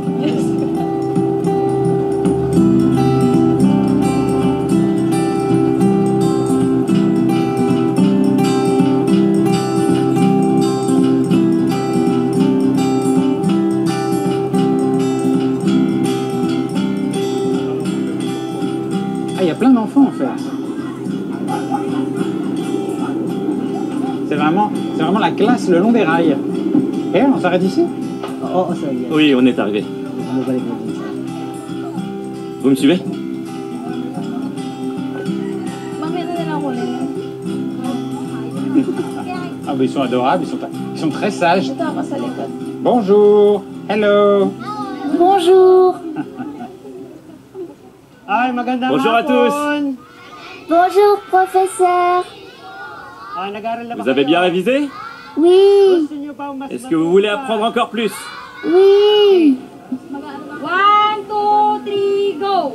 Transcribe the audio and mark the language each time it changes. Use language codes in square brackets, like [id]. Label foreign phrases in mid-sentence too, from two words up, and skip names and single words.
[fr] Ah, il y a plein d'enfants en fait. C'est vraiment la classe le long des rails. Et on s'arrête ici? [en] Oh, sir, yes. [fr] Oui, on est arrivé. [tl] Bumabalik mo din, sir. [fr] Vous me suivez? Ah, bah, ils sont adorables, ils sont très sages. Bonjour. Hello. Bonjour. [tl] Ay, magandang [fr] Bonjour à tous. [tl] hapon. [fr] Bonjour, professeur. [tl] Ay, nag-aaral na ba [fr] Vous avez [tl] kayo? [fr] bien révisé? Oui, [tl] Gusto niyo pa mas [fr] Est-ce que vous voulez apprendre encore plus? oui. [en] 1, 2, 3, go!